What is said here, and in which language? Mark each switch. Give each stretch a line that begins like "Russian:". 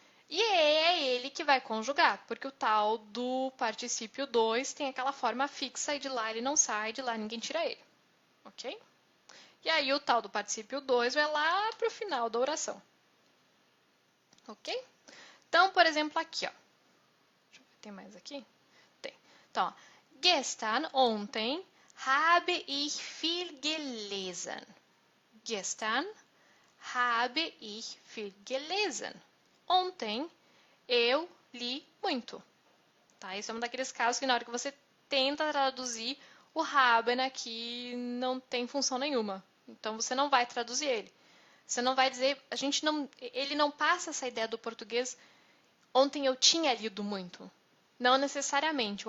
Portuguese: E é ele que vai conjugar, porque o tal do particípio 2 tem aquela forma fixa e de lá ele não sai, de lá ninguém tira ele. Ok? E aí o tal do particípio 2 vai lá para o final da oração. Ok? Então, por exemplo, aqui, ó. Deixa eu ver, tem mais aqui? Tem. Então, ó.
German: Gestern, ontem, habe ich viel gelesen. Gestern habe ich viel gelesen.
Portuguese: Ontem, eu li muito. Tá? Isso é um daqueles casos que na hora que você tenta traduzir, o haben aqui não tem função nenhuma. Então, você não vai traduzir ele. Você não vai dizer... ele não passa essa ideia do português... Ontem eu tinha lido muito. Não necessariamente.